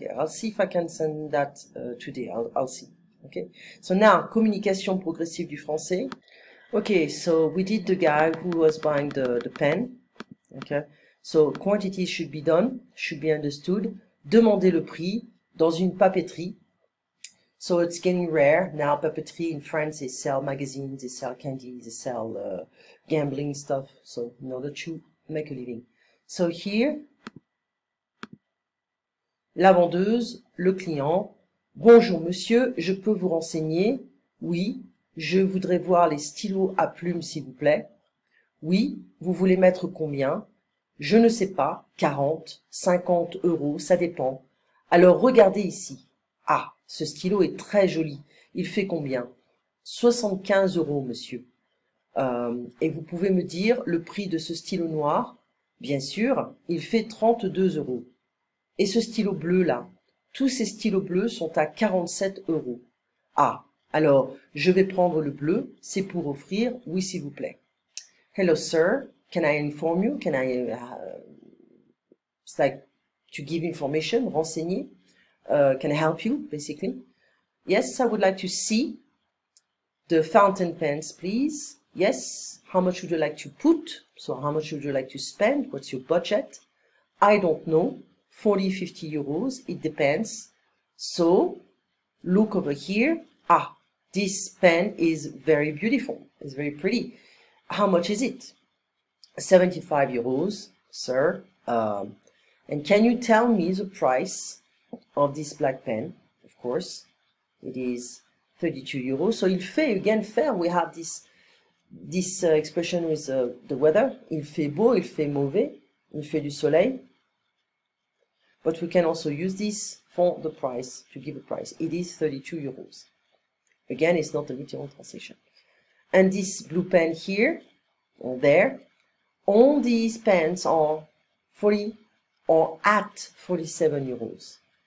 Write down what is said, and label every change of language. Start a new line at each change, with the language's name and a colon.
English: I'll see if I can send that today. I'll see. Okay. So now, communication progressive du français. Okay, so we did the guy who was buying the pen. Okay. So quantity should be done, should be understood.
French: Demander le prix dans une papeterie.
English: So it's getting rare now. Papeterie in France, they sell magazines, they sell candy, they sell gambling stuff. So in order to make a living. So here,
French: la vendeuse, le client. Bonjour monsieur, je peux vous renseigner? Oui, je voudrais voir les stylos à plumes s'il vous plaît. Oui, vous voulez mettre combien? Je ne sais pas, 40, 50 euros, ça dépend. Alors regardez ici. Ah, ce stylo est très joli. Il fait combien? 75 euros, monsieur. Et vous pouvez me dire le prix de ce stylo noir? Bien sûr, il fait 32 euros. Et ce stylo bleu là? Tous ces stylos bleus sont à 47 euros. Ah, alors je vais prendre le bleu, c'est pour offrir, oui s'il vous plaît.
English: Hello, sir. Can I inform you? Can I, it's like to give information, renseigner. Can I help you, basically? Yes, I would like to see the fountain pens, please. Yes. How much would you like to put? So how much would you like to spend? What's your budget? I don't know. 40, 50 euros. It depends. So look over here. Ah, this pen is very beautiful. It's very pretty. How much is it? 75 euros, sir. And can you tell me the price of this black pen? Of course, it is 32 euros. So il fait, again, faire, we have this expression with the weather.
French: Il fait beau, il fait mauvais, il fait du soleil.
English: But we can also use this for the price, to give a price. It is 32 euros. Again, it's not a literal translation. And this blue pen here, or there, all these pens are 40 or at 47 euros.